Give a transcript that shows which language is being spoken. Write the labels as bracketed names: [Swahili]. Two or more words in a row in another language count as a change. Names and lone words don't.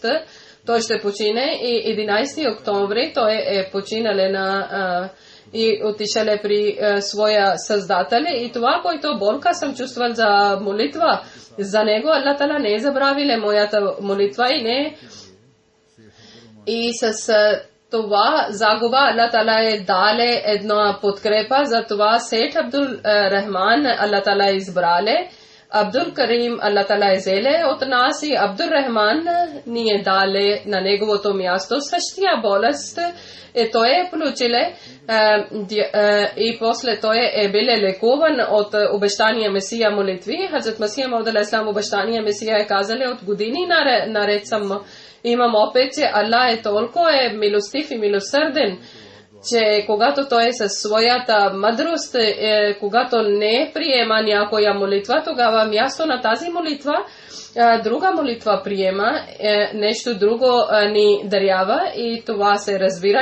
[Bulgarian] Той ще почине и 11 октомври той е починале и отишале при своя създател. И това, което болка съм чувствал за молитва за него, [Arabic] الله تعالى [Bulgarian] не е забравиле моята молитва и с това загуба [Arabic] الله تعالى [Bulgarian] е дале една подкрепа. За това Сейд Абдул Рахман [Arabic] الله تعالى [Bulgarian] избрале, Абдул Карим [Arabic] الله تعالى [Bulgarian] взеле от нас и Абдул Рахман ни е дале на неговото място. Същия болест той е получиле и после той е биле лекуван от обещания Месия молитви. Хазрат Масия Мауд алейхиссалам обещания Месия е казали от години наред съм имам опит, че Аллах е толкова милостив и милосърден, че когато той е със своята мъдрост, когато не приема някоя молитва, тогава място на тази молитва друга молитва приема, нещо друго ни дарява и това се разбира.